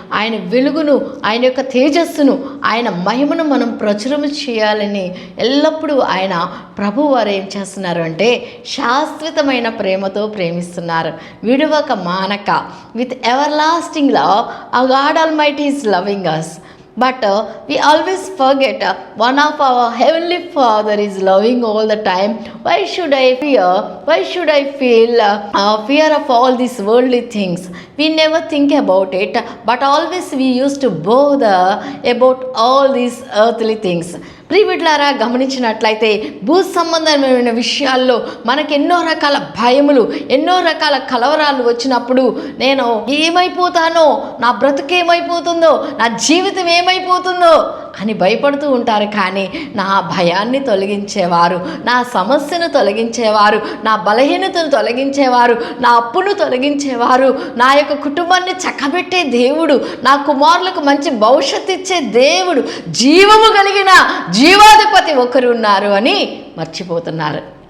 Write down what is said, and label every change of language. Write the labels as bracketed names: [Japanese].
[Telugu] ఆయన వెలుగును, ఆయన యొక్క తేజస్సును, ఆయన మహిమను మనం ప్రచురము చేయాలని ఎల్లప్పుడూ ఆయన ప్రభువారు ఏం చేస్తున్నారు అంటే శాశ్వతమైన ప్రేమతో ప్రేమిస్తున్నారు. విడువక మానక, [English] With ever lasting love, ఆ God almighty is loving us. But we always forget one of our heavenly Father is loving all the time. Why should I fear? Why should I feel fear of all these worldly things? We never think about it, but always we used to bother about all these earthly things. [Telugu] ప్రియబిడ్లారా, గమనించినట్లయితే భూ సంబంధమైన విషయాల్లో మనకు ఎన్నో రకాల భయములు, ఎన్నో రకాల కలవరాలు వచ్చినప్పుడు నేను ఏమైపోతానో, నా బ్రతుకేమైపోతుందో, నా జీవితం ఏమైపోతుందో అని భయపడుతూ ఉంటారు. కానీ నా భయాన్ని తొలగించేవారు, నా సమస్యను తొలగించేవారు, నా బలహీనతను తొలగించేవారు, నా అప్పును తొలగించేవారు, నా యొక్క కుటుంబాన్ని చక్కబెట్టే దేవుడు, నా కుమారులకు మంచి భవిష్యత్తు ఇచ్చే దేవుడు, జీవము కలిగిన జీవాధిపతి ఒకరు ఉన్నారు అని మర్చిపోతున్నారు.